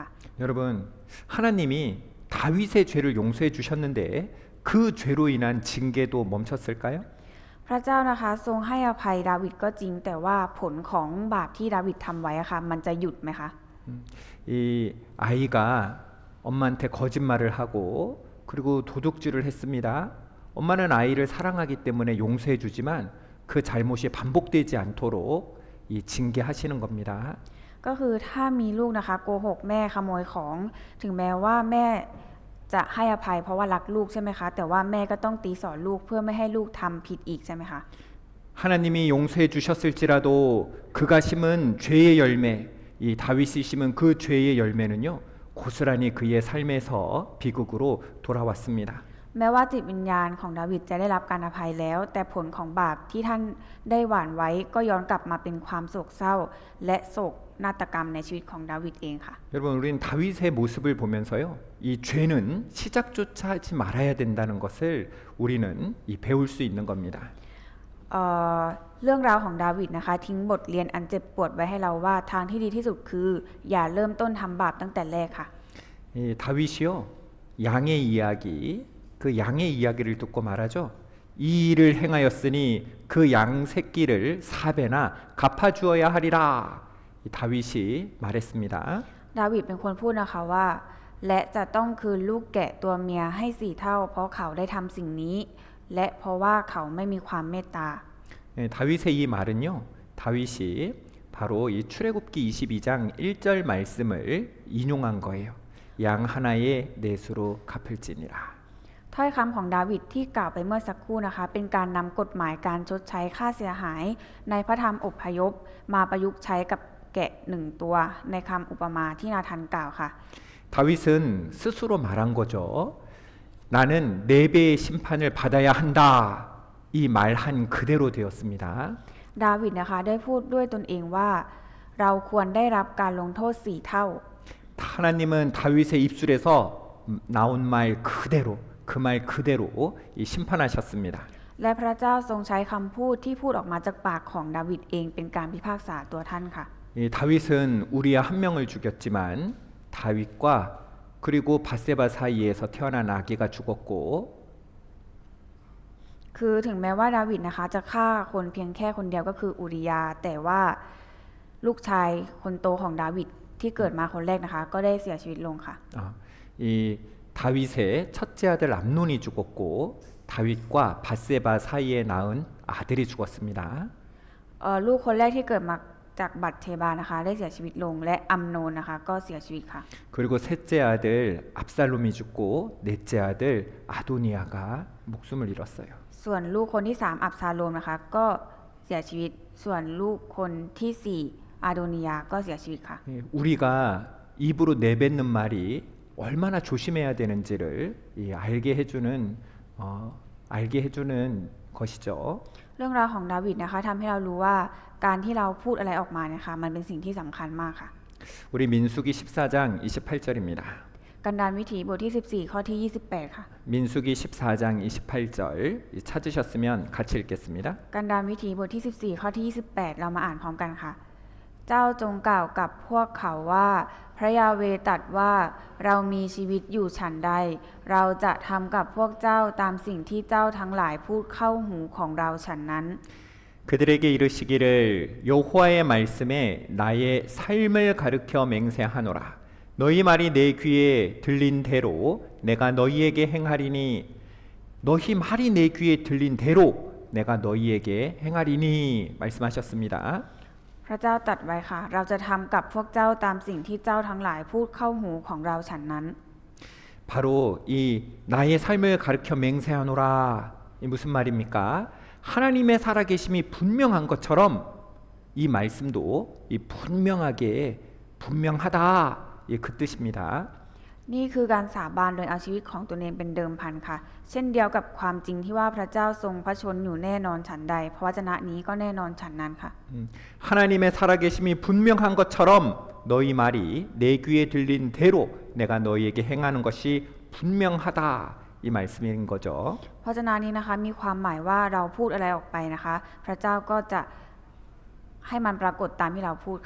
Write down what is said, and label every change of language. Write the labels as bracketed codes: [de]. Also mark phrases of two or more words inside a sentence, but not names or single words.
[ko] 여러분, 하나님이 다윗의 죄를 용서해 주셨는데 그 죄로 인한 징계도 멈췄을까요? [th] พระเจ้านะคะทรงให้อภัยดาวิดก็จริง แต่ว่าผลของบาปที่ดาวิดทำไว้อะค่ะมันจะหยุดไหมคะ [ko] 이 아이가 엄마한테 거짓말을 하고 그리고 도둑질을 했습니다. 엄마는 아이를 사랑하기 때문에 용서해 주지만 그 잘못이 반복되지 않도록 이 징계하시는 겁니다. [th] ก็คือถ้ามีลูกนะคะโกหกแม่ขโมยของ ถึงแม้ว่าแม่จะให้อภัยเพราะว่ารักลูกใช่ไหมคะแต่ว่าแม่ก็ต้องตีสอนลูกเพื่อไม่ให้ลูกทำผิดอีกใช่ไหมคะ [ko] 하나님이 용서해 주셨을지라도 그가 심은 죄의 열매, 이 다윗이 심은 그 죄의 열매는요, 고스란히 그의 삶에서 비극으로 돌아왔습니다. [th] แม้ว่าจิตวิญญาณของดาวิดจะได้รับการอภัยแล้ว แต่ผลของบาปที่ท่านได้หว่านไว้ก็ย้อนกลับมาเป็นความโศกเศร้า และโศกนาฏกรรมในชีวิตของดาวิดเองค่ะ [ko] 여러분, 우리는 다윗의 모습을 보면서요, 이 죄는 시작조차 하지 말아야 된다는 것을 우리는 배울 수 있는 겁니다. [th] เรื่องราวของดาวิดนะคะทิ้งบทเรียนอันเจ็บปวดไว้ให้เราว่าทางที่ดีที่สุดคืออย่าเริ่มต้นทำบาปตั้งแต่แรกค่ะ [ko] 이 다윗이요, 양의 이야기, 그 양의 이야기를 듣고 말하죠. 이 일을 행하였으니 그 양 새끼를 4배나 갚아주어야 하리라. 이 다윗이 말했습니다. [th] ดาวิดเป็นคนพูดนะคะว่า และจะต้องคืนลูกแกะตัวเมียให้4 เท่า เพราะเขาได้ทำสิ่งนี้ และเพราะว่าเขาไม่มีความเมตตา [ko] 다윗의 이 말은요, 다윗이 바로 이 출애굽기 22장 1절 말씀을 인용한 거예요. 양 하나의 내수로 갚을지니라. [th] ถ้อยคำของดาวิดที่กล่าวไปเมื่อสักครู่นะคะเป็นการนำกฎหมายการชดใช้ค่าเสียหายในพระธรรมอพยพมาประยุกต์ใช้กับแกะ1 ตัวในคำอุปมาที่นาธานกล่าวค่ะ [ko] 다윗은 스스로 말한 거죠. 나는 4배의 심판을 받아야 한다. 이 말한 그대로 되었습니다. [th] ดาวิดนะคะได้พูดด้วยตนเองว่าเราควรได้รับการลงโทษ4 เท่า [ko] 하나님은 다윗의 입술에서 나온 말 그대로 그 말 그대로 이 심판하셨습니다. [th] และพระเจ้าทรงใช้คำพูดที่พูดออกมาจากปากของดาวิดเองเป็นการพิพากษาตัวท่านค่ะ [ko] 이 다윗은 우리야 한 명을 죽였지만 다윗과 그리고 바세바 사이에서 태어난 아기가 죽었고 [th] คือถึงแม้ว่าดาวิดนะคะจะฆ่าคนเพียงแค่คนเดียวก็คืออูริยาแต่ว่าลูกชายคนโตของดาวิดที่เกิดมาคนแรกนะคะก็ได้เสียชีวิตลงค่ะ [ko] 이 다윗의 첫째 아들 암논이 죽었고 다윗과 바세바 사이에 낳은 아들이 죽었습니다. [th] ลูกคนแรกที่เกิดมาจากบัตเทบานะคะได้เสียชีวิตลงและอัมโนนนะคะก็เสียชีวิตค่ะ [ko] 그리고 셋째 아들 압살롬이 죽고 넷째 아들 아도니아가 목숨을 잃었어요. [th] ส่วนลูกคนที่3อับซาโลมนะคะก็เสียชีวิตส่วนลูกคนที่4อาโดนิยาก็เสียชีวิตค่ะ [ko] 우리가 입으로 내뱉는 말이 얼마나 조심해야 되는지를 알게 해주는 것이죠. [th] เรื่องราวของดาวิดนะคะทำให้เรารู้ว่าการที่เราพูดอะไรออกมานะคะมันเป็นสิ่งที่สำคัญมากค่ะ [ko] 우리 민수기 14장 28절입니다. [th] กันดารวิถีบทที่14ข้อที่28ค่ะ [ko] 민수기 14장 28절 찾으셨으면 같이 읽겠습니다. [th] กันดารวิถีบทที่14ข้อที่28เรามาอ่านพร้อมกันค่ะ เจ้าจงกล่าวกับพวกเขาว่าพระยาเวห์ตรัสว่าเรามีชีวิตอยู่ฉันใดเราจะทำกับพวกเจ้าตามสิ่งที่เจ้าทั้งหลายพูดเข้าหูของเราฉันนั้น [ko] 그들에게 이르시기를 여호와의 말씀에 나의 삶을 가르쳐 맹세하노라. 너희 말이 내 귀에 들린 대로 내가 너희에게 행하리니 너희 말이 내 귀에 들린 대로 내가 너희에게 행하리니 말씀하셨습니다. [th] พระเจ้าตรัสไว้ค่ะเราจะทำกับพวกเจ้าตามสิ่งที่เจ้าทั้งหลายพูดเข้าหูของเราฉันนั้น [ko] 바로 이 나의 삶을 가르쳐 맹세하노라. 이 무슨 말입니까? 하나님의 살아계심이 분명한 것처럼 이 말씀도 이 분명하다. 그 뜻입니다. [th] นี่คือการสาบานโดยเอาชีวิตของตนเองเป็นเดิมพันค่ะ เช่นเดียวกับความจริงที่ว่าพระเจ้าทรงพระชนอยู่แน่นอนฉันใดพระวจนะนี้ก็แน่นอนฉันนั้นค่ะ [ko] 하나님의 살아계심이 분명한 것처럼 너희 말이 내 귀에 들린 대로 내가 너희에게 행하는 것이 분명하다. 이 말씀인 거죠. [th] พระวจนะนี้นะคะมีความหมายว่าเราพูดอะไรออกไปนะคะ พระเจ้าก็จะให้มันปรากฏตามที่เราพูดค่ะ